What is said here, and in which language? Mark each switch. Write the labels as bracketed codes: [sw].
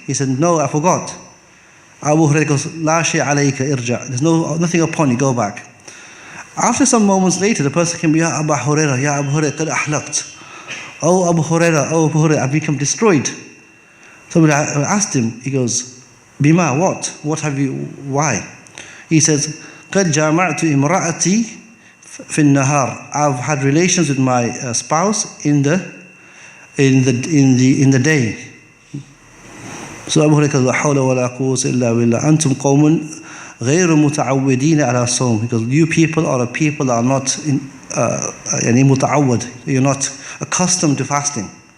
[en] He said, no, I forgot. Abu Hurairah goes, [ar] La shay alayka irja. [en] There's nothing upon you, go back. After some moments later, the person came, [ar] Ya Abu Hurairah, Ya Abu Hurairah, qad ahlaqt. [en] Oh Abu Hurairah, I've become destroyed. Somebody asked him, he goes, Bima, what? What have you, why? He says, [ar] قد جامعت امرأتي في النهار. [en] I've had relations with my spouse in the day. So Abu Hurairah, [ar] لا حول ولا قوة إلا بالله أنتم قوم غير متعودين على الصوم. [en] Because you people are a people that are not [ar] يعني متعود. [en] You're not accustomed to fasting.